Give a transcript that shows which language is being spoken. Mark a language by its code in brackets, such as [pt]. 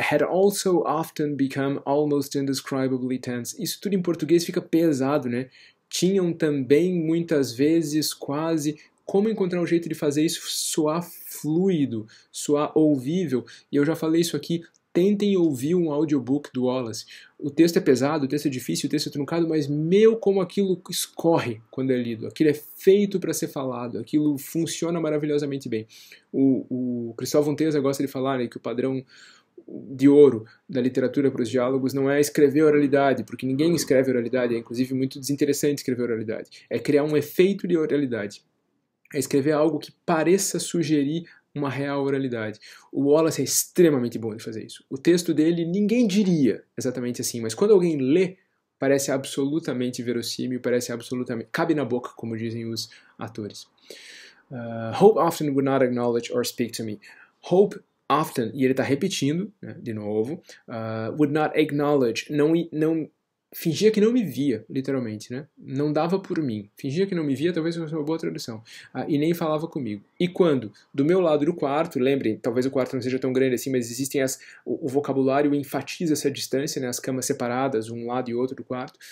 [en] Had also often become almost indescribably tense. [pt] Isso tudo em português fica pesado, né? Tinham também, muitas vezes, quase... Como encontrar um jeito de fazer isso soar fluido, soar ouvível? E eu já falei isso aqui, tentem ouvir um audiobook do Wallace. O texto é pesado, o texto é difícil, o texto é truncado, mas como aquilo escorre quando é lido. Aquilo é feito para ser falado, aquilo funciona maravilhosamente bem. O Cristóvão Teza gosta de falar, né, que o padrão de ouro da literatura para os diálogos não é escrever oralidade, porque ninguém escreve oralidade, é inclusive muito desinteressante escrever oralidade. É criar um efeito de oralidade. É escrever algo que pareça sugerir uma real oralidade. O Wallace é extremamente bom de fazer isso. O texto dele, ninguém diria exatamente assim, mas quando alguém lê, parece absolutamente verossímil, parece absolutamente... cabe na boca, como dizem os atores. [en] Hope often would not acknowledge or speak to me. Hope often, [pt] e ele está repetindo, né, de novo, [en] would not acknowledge, [pt] não fingia que não me via, literalmente, né? Não dava por mim. Fingia que não me via, talvez fosse uma boa tradução. E nem falava comigo. E quando, do meu lado do quarto, lembrem, talvez o quarto não seja tão grande assim, mas existem o vocabulário enfatiza essa distância, né? As camas separadas, um lado e outro do quarto.